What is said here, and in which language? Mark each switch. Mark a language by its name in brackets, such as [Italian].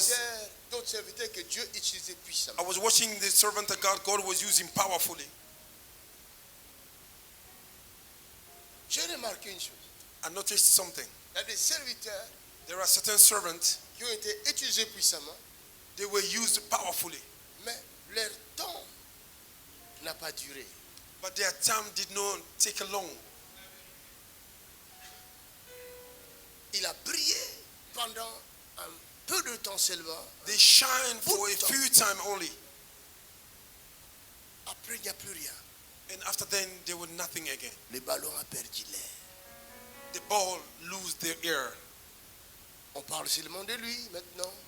[French] serviteurs, d'autres serviteurs que Dieu utilisait puissamment. [English] I was watching the servant of God was using powerfully. [French] J'ai remarqué une chose. [English] I noticed something. [French] Il y a des serviteurs [English] There are certain servants, [French] qui ont été utilisés puissamment, [English] they were used powerfully, [French] mais leur temps n'a pas duré. [English] but their time did not take long. [French] Il a brillé pendant un peu de temps seulement. [English] They shine for a few time only, [French] Après, il n'y a plus rien. [English] and after then they were nothing again. [French] Le ballon a perdu l'air. [English] The ball lose their air. [French] On parle seulement de lui maintenant,